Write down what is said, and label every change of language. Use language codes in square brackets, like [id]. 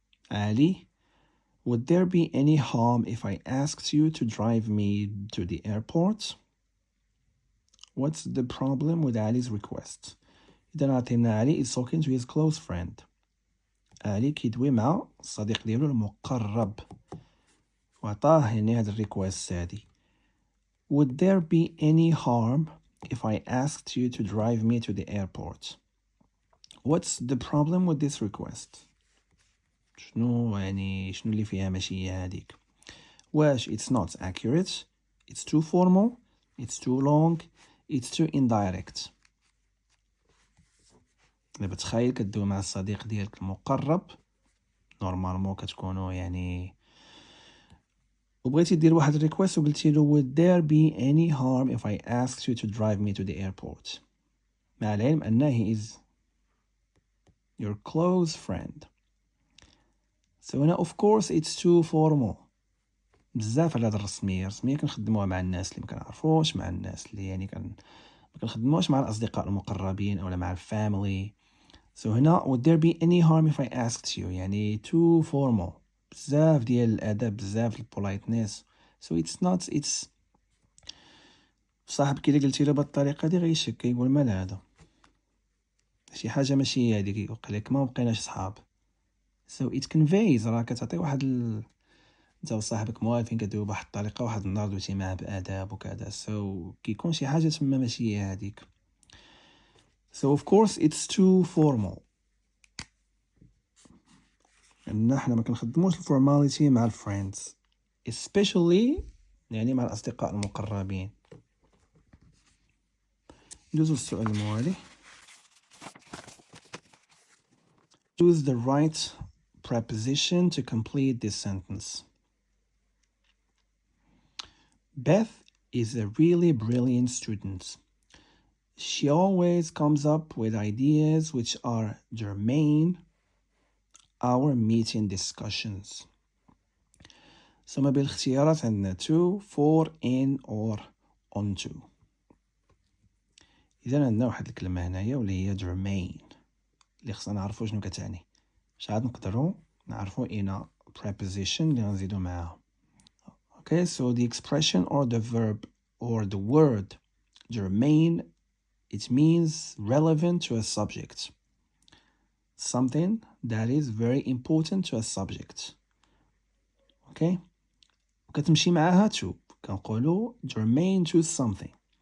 [en] Ali, would there be any harm if I asked you to drive me to the airport? What's the problem with Ali's request? [ar] إذا عطينا [en] Ali is talking to his close friend. [ar] Ali كيدوي مع الصديق ديالو المقرب وعطاه هاد الريكوست هادي. [en] Would there be any harm if I asked you to drive me to the airport? What's the problem with this request? [ar] شنو اللي فيها ماشي هاديك؟ واش [en] it's not accurate, it's too formal, it's too long, it's too indirect. [ar] دابا تخيل كدوي مع الصديق ديالك المقرب نورمالمون كتكونوا وبغيتي دير واحد الريكويست وقلتي له [en] would there be any harm if I asked you to drive me to the airport [ar] مع العلم أنه [en] he is your close friend. So [ar] هنا [en] of course it's too formal. [ar] بزاف على هاد الرسمية كنخدموها مع الناس اللي مكنعرفوش مع الناس اللي ما كنخدموش مع الأصدقاء المقربين أو مع الفاميلي. [en] So هنا would there be any harm if I asked you too formal [ar] بزاف ديال الأدب بزاف البولايتنس. [en] So it's [ar] صاحبك إلا قلتي له بالطريقة دي غيشك كيقول مال هذا شي حاجة ماشي هاديك يقولك ما بقيناش صحاب. [en] So it conveys [ar] راه كتعطي واحد انت وصاحبك موالفين كدويو بواحد الطريقة واحد النهار دويتي معاه بآداب وكذا. So كيكون شي حاجة تما ماشي هي هاديك. [en] So of course it's too formal. [ar] لأن حنا ما كنخدموش الفورماليتي مع الفريندز [en] especially [ar] مع الأصدقاء المقربين. ندوزو السؤال الموالي. [en] Choose the right preposition to complete this sentence. Beth is a really brilliant student. She always comes up with ideas which are germane our meeting discussions. [ar] So ما بين الاختيارات عندنا [en] to, for, in or onto. [ar] إذا عندنا واحد الكلمة هنايا واللي هي germane اللي خصنا نعرفو شنو كتعني. باش عاد نقدروا نعرفو in preposition اللي غنزيدو معاها. [en] Okay, so the expression or the verb or the word germane, it means relevant to a subject. Something that is very important to a subject. Okay? [ar] وكتمشي معاها to كنقولوا germane to something.